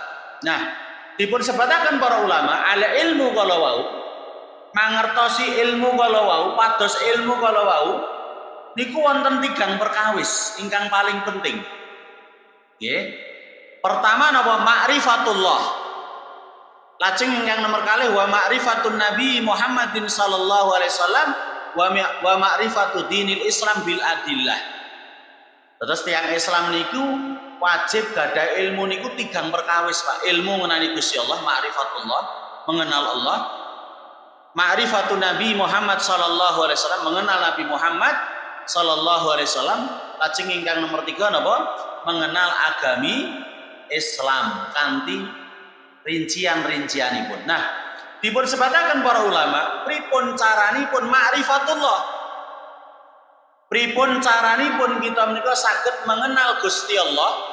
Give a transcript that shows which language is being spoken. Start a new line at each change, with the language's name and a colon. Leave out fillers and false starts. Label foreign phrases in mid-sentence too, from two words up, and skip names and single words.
Javanese: Nah, dipun sebataken para ulama ala ilmu kala wau mangertosi ilmu kala wau, pados ilmu kala wau niku wonten tigang perkawis ingkang paling penting. Nggih. Pertama napa ma'rifatullah. Lajeng yang nomor kalih
Arabic: ومعرفة نبي محمد صلى الله عليه وسلم ومعرفة دين الإسلام بالأدلة.
Javanese: Terus tiang Islam niku wajib gadah ilmu niku tigang perkawis Pak. Ilmu ngenani Gusti Allah, ma'rifatullah, mengenal Allah.
Arabic: معرفة نبي محمد صلى الله عليه وسلم, mengenal Nabi Muhammad صلى الله عليه وسلم.
Javanese: Lajeng ingkang nomor 3 napa? Mengenal agami Islam kanthi rincian-rincianipun. Nah, dipun sebataken para ulama, pripun caranipun ma'rifatullah. Pripun caranipun kita menika saged mengenal Gusti Allah?